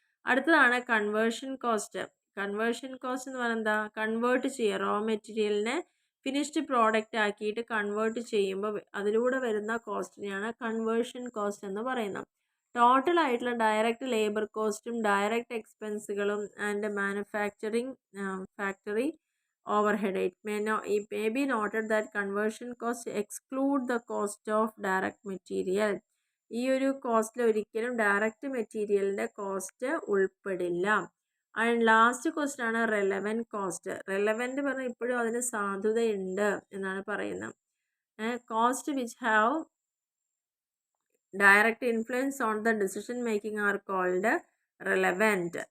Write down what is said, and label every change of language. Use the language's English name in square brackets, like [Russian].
[Malayalam] അടുത്തതാണ് conversion cost. Conversion cost എന്ന് പറയുന്നത് എന്താ, കൺവേർട്ട് ചെയ്യുക, റോ മെറ്റീരിയലിനെ ഫിനിഷ്ഡ് പ്രോഡക്റ്റ് ആക്കിയിട്ട് കൺവേർട്ട് ചെയ്യുമ്പോൾ അതിലൂടെ വരുന്ന കോസ്റ്റിനെയാണ് കൺവേർഷൻ കോസ്റ്റ് എന്ന് പറയുന്നത്. ടോട്ടൽ ആയിട്ടുള്ള ഡയറക്റ്റ് ലേബർ കോസ്റ്റും direct എക്സ്പെൻസുകളും and manufacturing factory overhead. [English] It may be noted that conversion costs exclude the cost of direct material. [Malayalam] ഈ ഒരു കോസ്റ്റിൽ ഒരിക്കലും ഡയറക്റ്റ് മെറ്റീരിയലിൻ്റെ കോസ്റ്റ് ഉൾപ്പെടില്ല. ആൻഡ് ലാസ്റ്റ് കോസ്റ്റ് ആണ് റെലവൻറ്റ് കോസ്റ്റ്. റെലവൻറ്റ് പറഞ്ഞാൽ ഇപ്പോഴും അതിന് സാധുതയുണ്ട് എന്നാണ് പറയുന്നത്. [English] Cost which have direct influence on the decision making are called relevant.